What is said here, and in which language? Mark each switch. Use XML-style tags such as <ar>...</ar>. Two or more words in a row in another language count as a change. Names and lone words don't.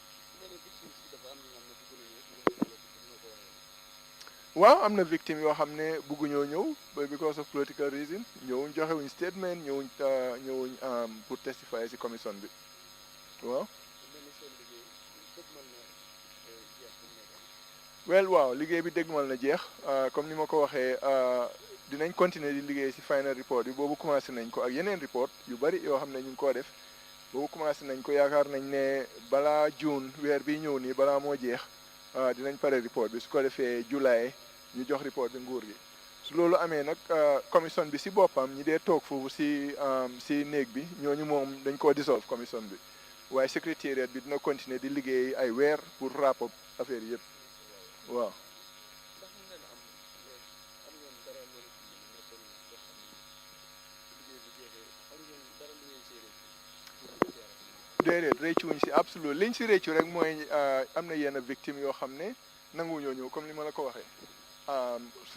<wo>waaw am na victime yoo xam ne bëgguñoo ñëw</wo> <en>because of political reason</en> <wo>ñëwuñ joxewuñ statement ñëwuñ pour testify si commission bi waaw. waaw liggéey bi dégmal na jeex comme ni ma ko waxee dinañ continuer di liggéey si</wo> <en>final report</en> <wo>bi boobu commencé nañ ko ak yeneen report yu bari yoo xam ne ñu ngi koo def boobu commencé nañ ko yaakaar nañ ne balaa June weer bi ñëw nii balaa moo jeex dinañ pare report bi su ko defee July ñu jox report bi nguur gi su loolu amee nag commission bi si boppam ñi dee toog foofu si néeg bi ñooñu moom dañ koo dissolve commission bi waaye secrétariat bi dina continuer di liggéey ay weer pour</wo> <en>wrap up</en> <wo>affaire yëpp waaw. déedéet réccuwuñ si absolu liñ si réccu rek mooy am na yenn victime yoo xam ne nangu ñoo ñëw comme ni ma la ko waxee su</wo>